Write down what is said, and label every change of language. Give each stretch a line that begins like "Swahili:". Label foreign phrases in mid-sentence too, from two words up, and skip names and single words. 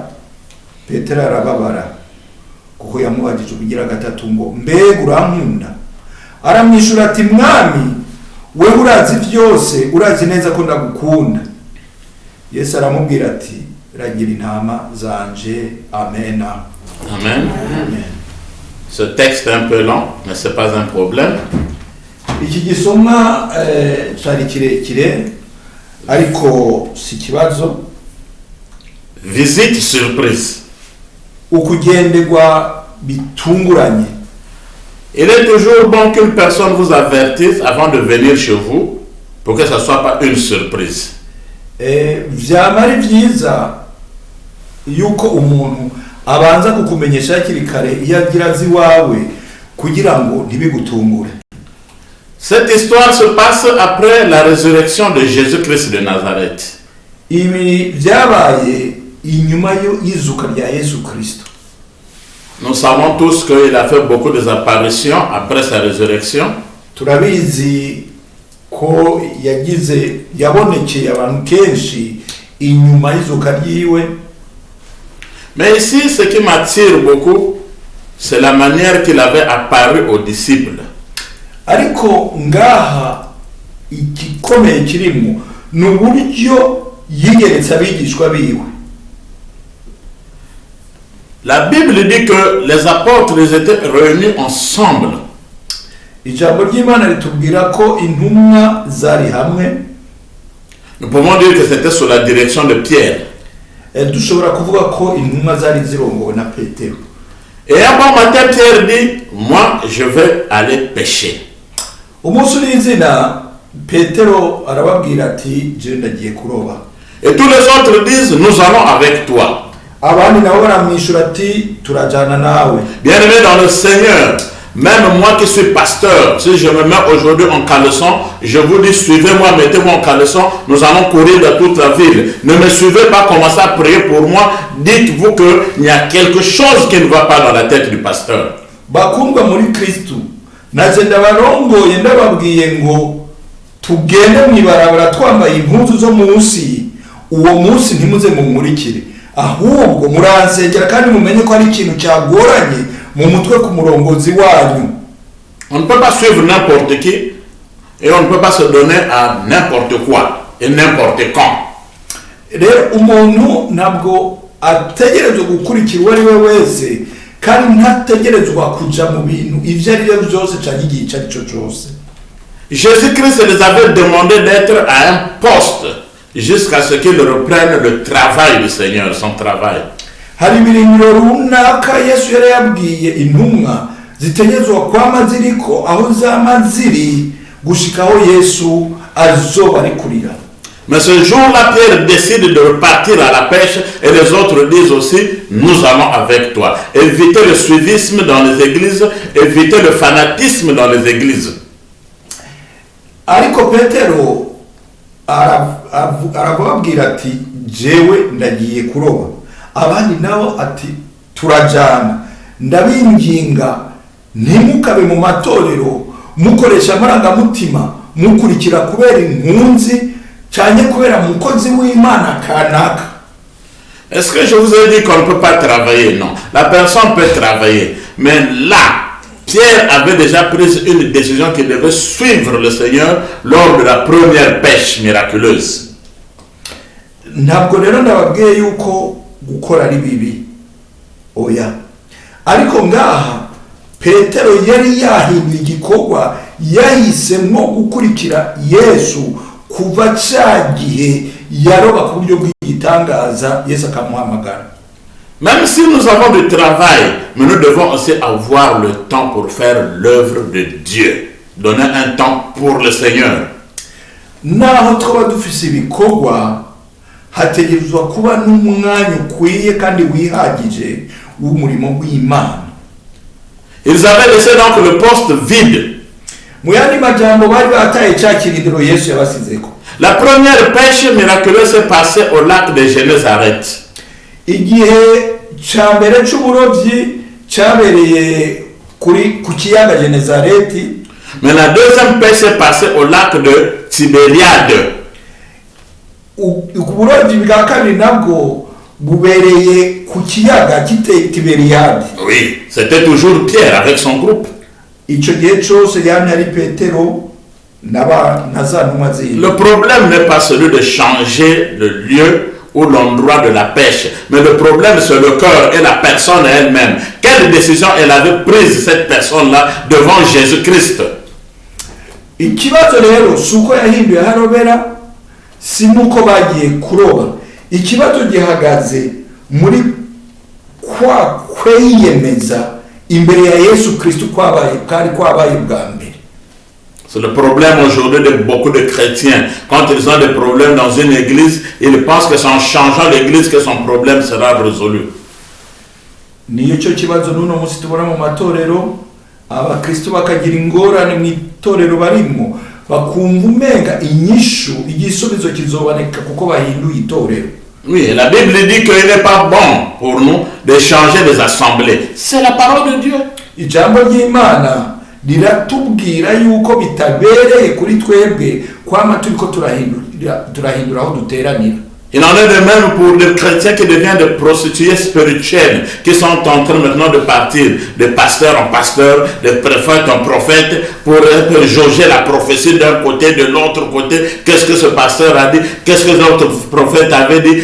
Rundi: Petero arababara kuko yamubajije ubugira gatatu ngo mbega urankunda. Aramwishura ati mwami, wewe urazi byose, urazi neza ko ndagukunda. Yesu aramubwira ati ragira intama zanje. Amen. Amen. Amen.
French: Ce texte est un peu long, mais ce n'est pas un problème.
Rundi: Iki gisomwa cyari kirekire ariko si kibazo.
French: Visite surprise.
Rundi: Ukugenderwa bitunguranye.
French: Il est toujours bon qu'une personne vous avertisse avant de venir chez vous pour que ça ne soit pas une surprise.
Rundi: Vyama ari vyiza yuko umuntu abanza kukumenyesha hakiri kare iyo agira azi wawe kugira ngo ntibigutungure.
French: Cette histoire se passe après la résurrection de Jésus-Christ de Nazareth.
Rundi: Ibi vyabaye inyuma y'izuka rya Yesu Kristo.
French: Nous savons tous qu'il a fait beaucoup d'apparitions après sa résurrection.
Rundi: Turabizi ko yabonekeye abantu kenshi inyuma y'izuka ryiwe.
French: Mais ici, ce qui m'attire beaucoup, c'est la manière qu'il avait apparu aux disciples.
Rundi: Ariko ngaha igikomeye kirimo n'uburyo yigeretse abigishwa biwe.
French: La Bible dit que les apôtres étaient réunis ensemble.
Rundi: Ijambo ry'Imana ritubwira ko intumwa zari hamwe.
French: Nous pouvons dire que c'était sous la direction de Pierre.
Rundi: Dushobora kuvuga ko intumwa zari zirongowe na Petero.
French: Et un bon matin, Pierre dit, moi, je vais aller pêcher.
Rundi: Umunsi n'izina Petero arababwira ati je ndagiye kuroba.
French: Et tous les autres disent, nous allons avec toi.
Rundi: Abandi nabo baramwishura ati turajana nawe.
French: Bien-aimé dans le Seigneur, même moi qui suis pasteur, si je me mets aujourd'hui en caleçon, je vous dis suivez-moi, mettez-moi en caleçon, nous allons courir dans toute la ville. Ne me suivez pas, commencez à prier pour moi, dites-vous qu'il y a quelque chose qui ne va pas dans la tête du pasteur.
Rundi: Bakundwa muri Kristo, naje ndabarongoye ndababwiye ngo tugende mwibarabara twambaye impuzu zo munsi, uwo munsi ntimuze mumurikire, ahubwo muransengera kandi mumenye ko ari ikintu cyagoranye mu mutwe ku murongozi wanyu.
French: On ne peut pas suivre n'importe qui et on ne peut pas se donner à n'importe quoi et n'importe quand.
Rundi: Rero umuntu ntabwo ategerezwa gukurikira uwo ari we wese kandi ntategerezwa kuja mu bintu ivyo ari byo byose cyangwa igihe icyo ari cyo cyose.
French: Jésus-Christ les avait demandé d'être à un poste jusqu'à ce qu'ils reprennent le travail du Seigneur, son travail.
Rundi: Hari ibirimiro runaka Yesu yari yabwiye intumwa zitegerezwa kwama ziriko aho zama ziri gushikaho Yesu azoba ari kurira.
French: Mais ce jour-là, Pierre décide de repartir à la pêche et les autres disent aussi, nous allons avec toi. Évitez le suivisme dans les églises, évitez le fanatisme dans les églises.
Rundi: Ariko Petero arababwira ati jewe ndagiye kuroba. Abandi nabo ati turajana. Ndabinginga ntimukabe mu matorero mukoresha amarangamutima mukurikira kubera inkunzi cyane kubera mukozi w'Imana kanaka.
French: Est-ce que je vous ai dit qu'on ne peut pas travailler? Non. La personne peut travailler. Mais là, Pierre avait déjà pris une décision qu'il devait suivre le Seigneur lors de la première pêche miraculeuse.
Rundi: Ntabwo rero ndababwiye yuko gukora ari bibi. Oya. Ariko ngaha Petero yari yahinduye igikorwa yahisemo gukurikira Yesu kuva cya gihe yaroba ku buryo bw'igitangaza Yesu akamuhamagara.
French: Même si nous avons du travail, mais nous devons aussi avoir le temps pour faire l'œuvre de Dieu. Donner un temps pour le Seigneur.
Rundi: Naho twaba dufise ibikorwa, hategerezwa kuba n'umwanya ukwiye kandi wihagije w'umurimo w'Imana.
French: Ils avaient laissé donc le poste vide.
Rundi: Mu yandi majambo bari bataye cya kirindiro Yesu yabasizeko.
French: La première pêche miraculeuse s'est passée au lac de Génézareth.
Rundi: Igihe cya mbere cy'uburovyi cyabereye ku kiyaga Genezareti.
French: Mais la deuxième pêche s'est passée au lac de Tibériade.
Rundi: Uburovyi bwa kabiri nabwo bubereye ku kiyaga Tiberiade.
French: Oui, c'était toujours Pierre avec son groupe.
Rundi: Ico gihe cyose yari ari Petero na za ntumwa zindi.
French: Le problème n'est pas celui de changer le lieu ou l'endroit de la pêche, mais le problème c'est le cœur et la personne elle-même. Quelle décision elle avait prise, cette personne-là, devant Jésus-Christ?
Rundi: Ikibazo rero suko yahinduye harobera, si nuko bagiye kuroba. Ikibazo gihagaze muri kwa kwiyemeza imbere ya Yesu Kristo kwabaye bwa mbere.
French: C'est le problème aujourd'hui de beaucoup de chrétiens. Quand ils ont des problèmes dans une église, ils pensent que c'est en changeant l'église que son problème sera résolu.
Rundi: Niyo cyo kibazo nuno musi tubona mu matorero, abakristo bakagira ingorane mu itorero barimo, bakumva umenga inyishu igisubizo kizoboneka kuko bahinduye itorero.
French: Oui, la Bible dit qu'il n'est pas bon pour nous de changer les assemblées. C'est la parole de Dieu.
Rundi: Ijambo ry'Imana riratubwira yuko bitabereye kuri twebwe kwama turiko turahindura aho duteranira.
French: Il en est de même pour les chrétiens qui deviennent des prostituées spirituelles, qui sont en train maintenant de partir de pasteur en pasteur, de prophète en prophète, pour jauger la prophétie d'un côté, de l'autre côté. Qu'est-ce que ce pasteur a dit? Qu'est-ce que l'autre prophète avait dit?